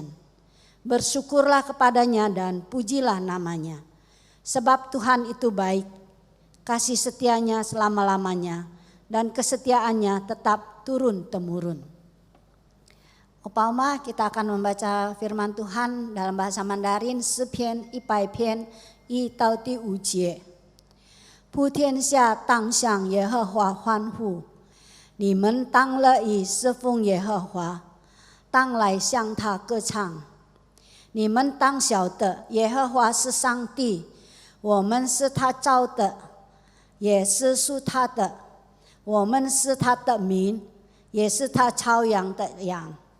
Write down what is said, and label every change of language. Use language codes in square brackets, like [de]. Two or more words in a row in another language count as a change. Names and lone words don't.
[id] Bersyukurlah kepadanya dan pujilah namanya. Sebab Tuhan itu baik, kasih setianya selama-lamanya, dan kesetiaannya tetap turun-temurun. Opa Oma, kita akan membaca firman Tuhan dalam bahasa Mandarin, [zh] 诗篇100篇1到第5节。普天下当向耶和华欢呼，你们当乐意侍奉耶和华，当来向他歌唱。你们当晓得，耶和华是上帝，我们是他造的，也是属他的，我们是他的民，也是他操养的羊。